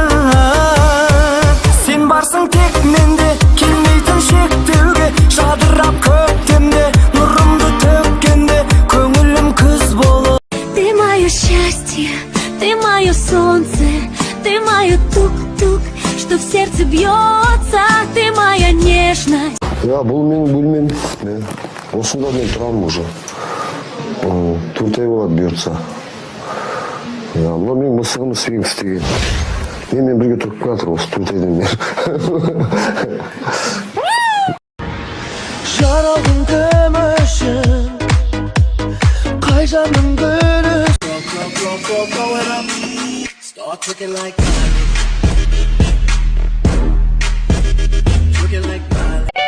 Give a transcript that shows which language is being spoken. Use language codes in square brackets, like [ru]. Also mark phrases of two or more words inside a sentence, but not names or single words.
[kk] Сен барсың тек менде, келмейтін шектеуге, жадырап көктемде, нұрымды төккенде, көңілім күз болып. [ru] Ты мое счастье, ты мое солнце, ты мое тук-тук, что в сердце бьется, ты моя нежность. [kk] Я бұл менің бөлмем. Осында мен тұрамын уже. 4 ай болады бұйыртса. Мына менің мысығым Сфинкс деген. Менімен бірге тұрып жатыр осы 4 айдан бері. Жаралдың күмішін, қай жанның гүлі. [en] Start looking like looking like Miley.